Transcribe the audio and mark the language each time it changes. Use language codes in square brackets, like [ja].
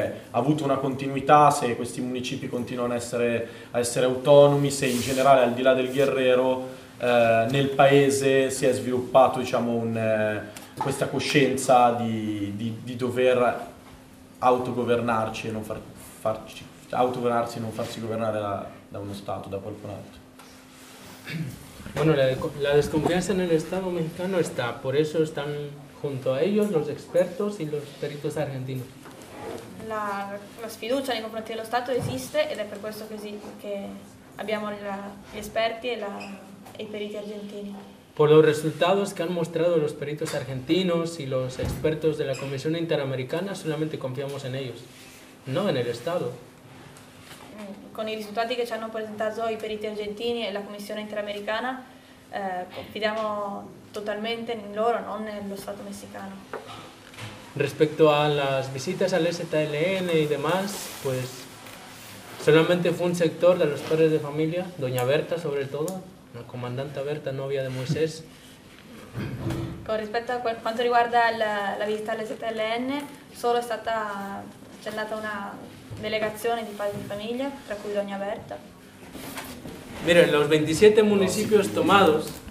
[it] avuto una continuità, se questi municipi continuano a essere autonomi, se in generale al di là del Guerrero nel paese si è sviluppato, diciamo, questa coscienza di dover autogovernarci e non autogovernarsi e non farsi governare da uno Stato, da qualcun altro. [es] Bueno, la desconfianza en el Estado mexicano está, por eso están junto a ellos los expertos y los peritos argentinos. [it] La sfiducia nei confronti dello Stato existe ed è per questo che abbiamo gli esperti e i periti argentini. [es] Por los resultados que han mostrado los peritos argentinos y los expertos de la Comisión Interamericana, solamente confiamos en ellos, no en el Estado. [it] Con i risultati che ci hanno presentato i periti argentini e la Commissione Interamericana, confidiamo totalmente in loro, non nello Stato messicano. Rispetto alle visite all'STLN [es] e demás, pues solamente fu un sector de los padres de familia, doña Berta soprattutto, la comandante Berta, novia di Moisés. [it] Con rispetto a quanto riguarda la visita all'STLN, solo è stata accennata una delegazione di padri di famiglia, tra cui Doña Berta. [es] Miren, los 27 municipios tomados.